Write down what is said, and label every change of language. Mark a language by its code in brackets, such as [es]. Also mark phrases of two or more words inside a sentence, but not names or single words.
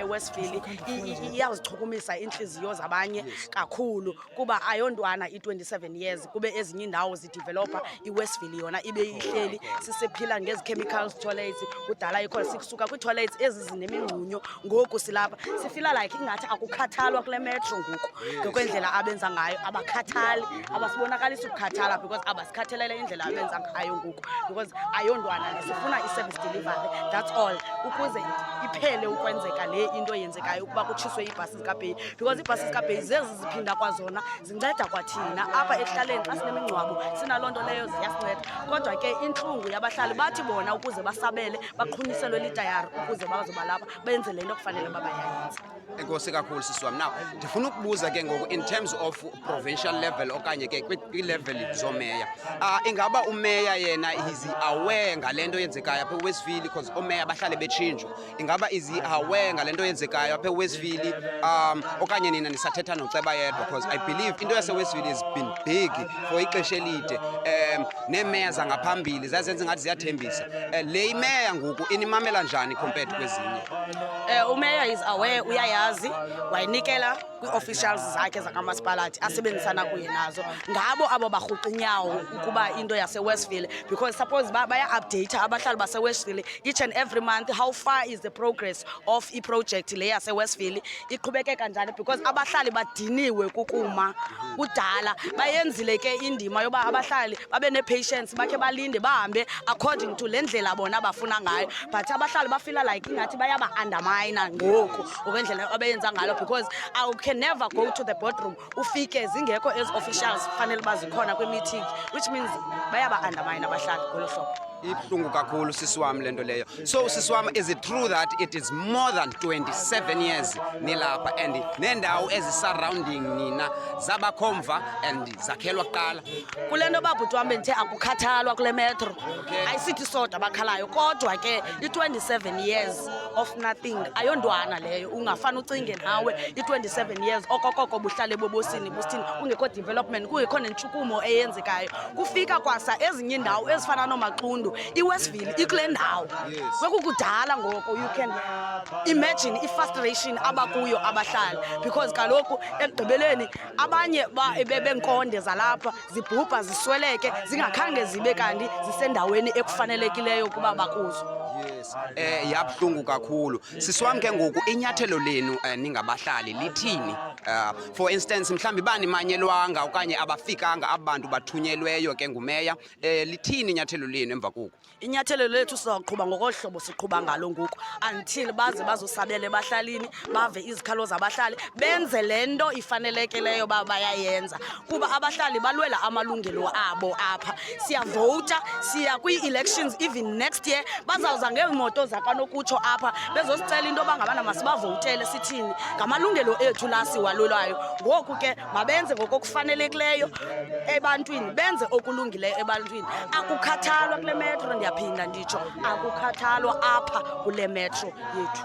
[xh] eWestville iyazichukumisa inhliziyo zabanye kakhulu kuba ayondwana i-27 years kube ezinye indawo zidevelopa iWestville yona ibe ihleli sisephila ngezi- [en] chemicals toilets [xh] kudala ikhona sikusuka kwii-toilets ezi zinemingxunyo ngoku silapha sifila like ingathi akukhathalwa kule metro ngoku ngokwendlela abenza ngayo abakhathali abasibonakalisa ukukhathala because abasikhathalele indlela abenza ngayo ngoku because ayondwana sifuna i- [en] service delivery that's all [xh] ukuze iphele ukwenzeka le into yenzekayo ukuba kutshiswe iibhasi zikabheyi because iibhasi zikabheyi zezi ziphinda kwazona zinceda kwathina apha ekuhlaleni xa sinemingcwabo sinaloo nto leyo ziyasinceda kodwa ke intlungu yabahlali bathi bona ukuze basabele baqhunyiselwe litayari ukuze bazoba lapha benze le into ekufanele uba bayayenza. Enkosi kakhulu sisi wami. Now ndifuna ukubuza ke ngoku [en] in terms of provincial level [xh] okanye ke kwi-level zomeya. Ingaba umeya yena [en] is aware [xh] ngalento yenzekayo apha eWestville because omeya bahlale betshintshwa. Ingaba [en] is aware [xh] ngalento yenzekayo apha eWestville okanye nina nisathetha noceba yedwa [en] because I believe [xh] into yaseWestville [en] has been big for [xh] ixesha elide. Neemeya zangaphambili zazenza ngathi ziyathembisa. Le imeya ngoku inimamela njani compared kwezinye? Umeya [en] is aware, [xh] uyayazi, wayinikela kwi-officials zakhe zakamasipalathi asebenzisana kuye nazo. Ngabo abo barhuqa inyawo ukuba into yaseWestville because suppose baya-update abahlali baseWestville [en] each and every month how far is the progress of [xh] i-project le yaseWestville iqhubeke kanjani because abahlali badiniwe kukuma kudala. Bayenzile ke indima yoba abahlali babe ne-patience bakhe balinde bahambe [en] according to [xh] le ndlela bona bafuna ngayo, but abahlali bafila like ingathi bayaba-undermine ngoku ngokwendlela abayenza ngalo [en] because I can never go to the boardroom [xh] ufike zingekho ezi officials fanele bazikhona kwi-meeting, [en] which means [xh] bayaba-undermine abahlali ngolo hlobo. Ibuhlungu kakhulu sisi wami lento leyo. So sisi wami, [en] is it true that it is more than 27 years nilapha and [xh] nendawo ezisurrounding nina zabakhomva [en] and [xh] zakhelwa kuqala? Kule nto babhuti wam bendithe akukhathalwa kule metro, ayisithi sodwa abakhalayo kodwa ke i-27 [en] years of nothing [xh] ayondwana leyo. Ungafana ucinge nawe i-27 years okokoko buhlale bobosini busithini kungekho development, kungekho nentshukumo eyenzekayo. Kufika kwasa ezinye indawo ezifana nooMaqundu, iWestville ikule ndawo. Kwekukudala ngoko, [en] you can imagine [xh] i-frustration abakuyo abahlali because kaloku ekugqibeleni abanye bebenkonde zalapha zibhubha zisweleke zingakhange zibe kanti zisendaweni ekufanelekileyo ukuba bakuzo. Yes. Yabuhlungu kakhulu. Sisiwami ke ngoku inyathelo lenu ningabahlali lithini? [en] For instance [xh] mhlambi bani manyelwanga okanye abafikanga abantu bathunyelweyo ke ngumeya, lithini inyathelo lenu emva koku? Inyathelo lethu sizawuqhuba ngokohlobo siqhuba ngalo ngoku until baze bazosabela ebahlalini bave izikhalo zabahlali benze lento ifanelekileyo bayayenza kuba abahlali balwela amalungelo abo apha. Siyavota, siya kwii-elections [en] even next year, [xh] bazawuza ngeemoto zakanokutsho apha bezosicela into bangabana masibavotele sithini ngamalungelo ethu la siwalwelayo. Ngoku ke mabenze ngokokufanelekileyo ebantwini, benze okulungileyo ebantwini. Akukhathalwa kule metro, ndiyaphinda nditsho akukhathalwa apha kule metro yethu.